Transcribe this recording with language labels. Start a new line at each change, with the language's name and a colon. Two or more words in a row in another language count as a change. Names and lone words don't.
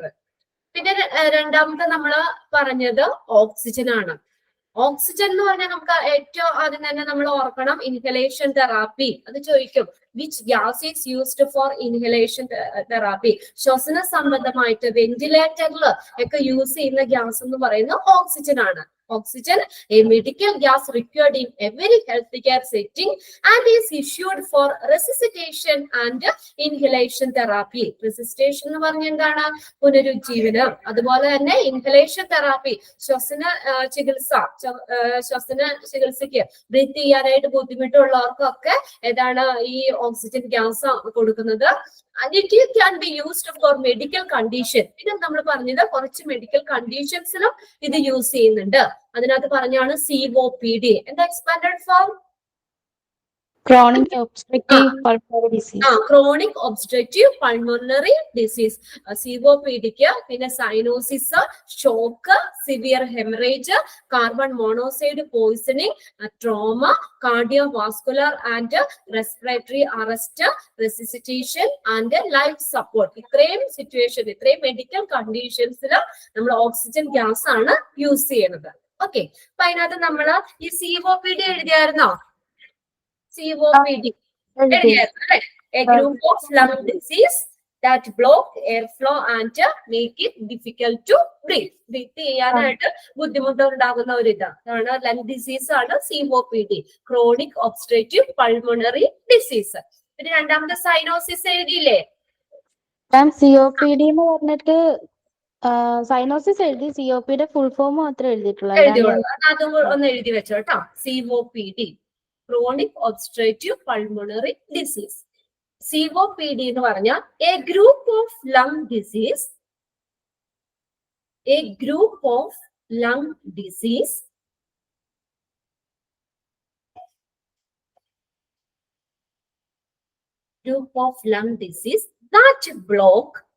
Malayalam: പിന്നെ രണ്ടാമത്തെ നമ്മൾ പറഞ്ഞത് ഓക്സിജൻ ആണ്. ഓക്സിജൻ എന്ന് പറഞ്ഞാൽ നമുക്ക് ഏറ്റവും ആദ്യം തന്നെ നമ്മൾ ഓർക്കണം
English: inhalation therapy.
Malayalam: അത് ചോദിക്കും,
English: which gas is used for inhalation therapy?
Malayalam: ശ്വസന സംബന്ധമായിട്ട് വെന്റിലേറ്ററിൽ ഒക്കെ യൂസ് ചെയ്യുന്ന ഗ്യാസ് എന്ന് പറയുന്നത് ഓക്സിജൻ ആണ്.
English: Oxygen, a medical gas required in every healthcare setting and is issued for resuscitation and inhalation therapy.
Malayalam: Resuscitation എന്ന് പറഞ്ഞാൽ എന്താണ്? പുനരുജ്ജീവനം. അതുപോലെ തന്നെ
English: inhalation therapy,
Malayalam: ശ്വസന ചികിത്സയ്ക്ക് ബ്രീത്ത് ചെയ്യാനായിട്ട് ബുദ്ധിമുട്ടുള്ളവർക്കൊക്കെ ഏതാണ് ഈ
English: oxygen gas
Malayalam: കൊടുക്കുന്നത്.
English: And it can be used for medical condition.
Malayalam: പിന്നെ നമ്മൾ പറഞ്ഞത് കുറച്ച്
English: medical conditionsilum
Malayalam: ഇത് യൂസ് ചെയ്യുന്നുണ്ട്. അതിനകത്ത് പറഞ്ഞാണ് COPD. എന്താ
English: expanded form? Chronic obstructive pulmonary disease. Chronic obstructive pulmonary disease.
Malayalam: COPDക്ക് പിന്നെ
English: cyanosis, shock, severe haemorrhage, carbon monoxide poisoning, trauma, cardiovascular and respiratory arrest, resuscitation and life support.
Malayalam: ഇത്രയും സിറ്റുവേഷൻ, ഇത്രയും
English: medical conditionsil
Malayalam: നമ്മൾ
English: oxygen gas
Malayalam: ആണ് യൂസ് ചെയ്യുന്നത്. ഓക്കെ, അപ്പൊ അതിനകത്ത് നമ്മൾ ഈ COPD എഴുതിയായിരുന്നോ? COPD എഴുതിയായിരുന്നു അല്ലെ?
English: A group of lung disease that block airflow and make it difficult to breathe.
Malayalam: ബ്രീത്ത് ചെയ്യാനായിട്ട് ബുദ്ധിമുട്ടുണ്ടാകുന്ന ഒരു ഇതാണ്
English: lung disease
Malayalam: ആണ് COPD,
English: chronic obstructive pulmonary disease.
Malayalam: പിന്നെ രണ്ടാമത്തെ സൈനോസിസ് എഴുതിയില്ലേ? COPD എന്ന് പറഞ്ഞിട്ട് സൈനോസിസ് എഴുതി, COPD
English: full form
Malayalam: മാത്രമേ എഴുതിയിട്ടുള്ളൂ. അതും ഒന്ന് എഴുതി വെച്ചോ കേട്ടോ.
English: COPD, chronic obstructive pulmonary disease. COPD
Malayalam: എന്ന് പറഞ്ഞാൽ
English: a group of lung disease, a group of lung disease that block